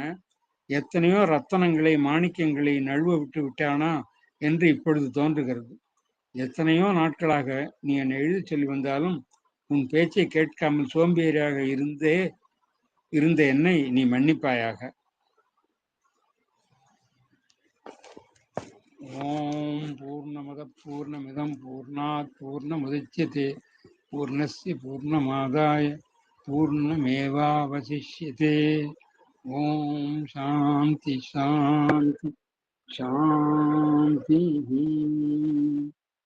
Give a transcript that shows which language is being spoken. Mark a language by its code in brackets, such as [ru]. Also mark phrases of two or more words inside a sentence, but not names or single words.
[ta] எத்தனையோ ரத்தனங்களை மாணிக்கங்களை நழுவ விட்டு விட்டானா என்று இப்பொழுது தோன்றுகிறது. எத்தனையோ நாட்களாக நீ என்னை எழுதி சொல்லி வந்தாலும் உன் பேச்சை கேட்காமல் சோம்பேறியாக இருந்த என்னை நீ மன்னிப்பாயாக. [sa] ओम् पूर्णमदः पूर्णमिदं पूर्णात् पूर्णमुदच्यते पूर्णस्य पूर्णमादाय पूर्णमेवावशिष्यते. ओम् शान्तिः शान्तिः शान्तिः.